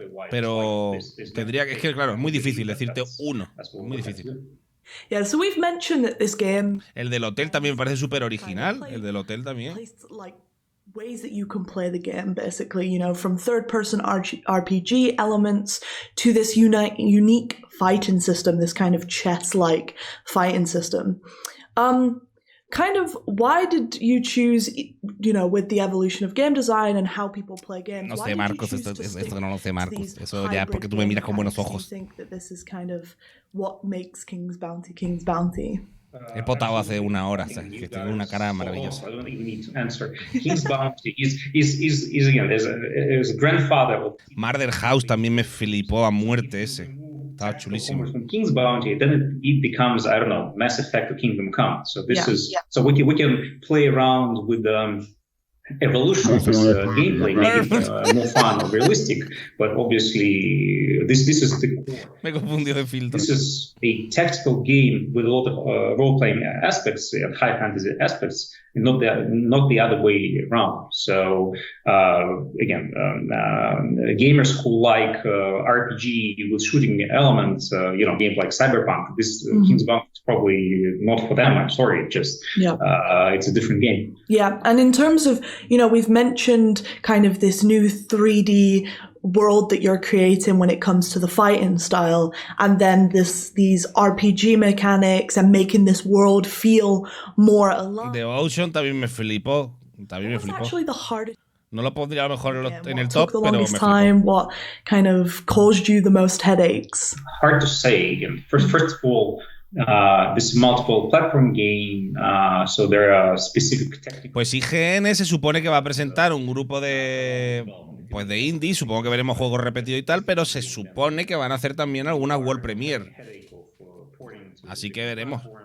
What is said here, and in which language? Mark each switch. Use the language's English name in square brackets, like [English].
[Spanish] Pero es que claro, es muy difícil decirte uno. Muy difícil. [English] Yeah, so we've mentioned that this game. [Spanish] El del hotel también me parece súper original. El del hotel también. [English] Like ways that you can play the game, basically, from third-person RPG elements to this unique fighting system, this kind of chess-like fighting system. Kind of, why did you choose, with the evolution of game design and how people play games? [Spanish] No sé, Marcos, esto no lo sé, Marcos. Eso ya es porque tú me miras con buenos ojos. [English] Do you think that this is kind of what makes King's Bounty King's Bounty? [Spanish] He potado hace una hora, que tiene una cara maravillosa. [English] I don't even need to answer. King's Bounty is again, is a grandfather. [Spanish] Murder House también me flipó a muerte ese. Estaba chulísimo. [English] From King's Bounty, then it becomes, I don't know, Mass Effect or Kingdom Come. So so we can play around with evolution of this gameplay, making it more fun or realistic. But obviously, this is the core. [Spanish] Me confundió de filtro. [English] This is a tactical game with a lot of role-playing aspects and high fantasy aspects, and not the other way around. So again, gamers who like RPG with shooting elements, games like Cyberpunk, this King's Bounty is probably not for them. I'm sorry, it's a different game. Yeah, and in terms of, we've mentioned kind of this new 3D world that you're creating when it comes to the fighting style, and then these RPG mechanics and making this world feel more alive. [Spanish] The Ocean también me flipó. [English] Actually the hardest. [Spanish] No lo pondría a lo mejor en el top, pero me flipó. [English] What kind of caused you the most headaches? Hard to say. First of all, this multiple platform game, so there are specific technical. [Spanish] Pues IGN se supone que va a presentar un grupo de indie, supongo que veremos juegos repetidos y tal, pero se supone que van a hacer también algunas World Premiere. Así que veremos.